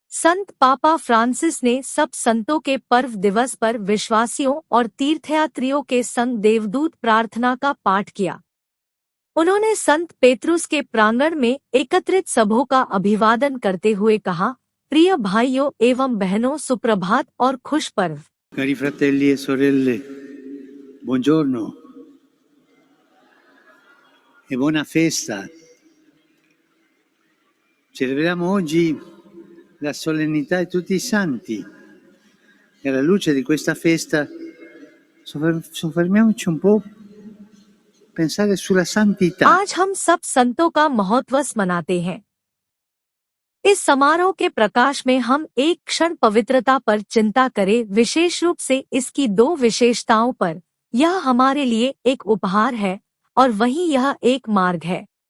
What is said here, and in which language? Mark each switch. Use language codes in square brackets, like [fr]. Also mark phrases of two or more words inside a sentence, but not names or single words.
[hi] संत पापा फ्रांसिस ने सब संतों के पर्व दिवस पर विश्वासियों और तीर्थयात्रियों के संग देवदूत प्रार्थना का पाठ किया। उन्होंने संत पेत्रुस के प्रांगण में एकत्रित सबों का अभिवादन करते हुए कहा, प्रिय भाइयों एवं बहनों, सुप्रभात और खुश पर्व। [it] Cari fratelli e sorelle, buongiorno e buona festa. Celebriamo oggi la solennità di tutti i santi e alla luce di questa festa soffermiamoci un po' a pensare sulla santità. [hi] आज हम सब संतों का महोत्सव मनाते हैं। इस समारोह के प्रकाश में हम एक क्षण पवित्रता पर चिंता करें, विशेष रूप से इसकी दो विशेषताओं पर। यह हमारे लिए एक उपहार है और वहीं यह एक मार्ग है।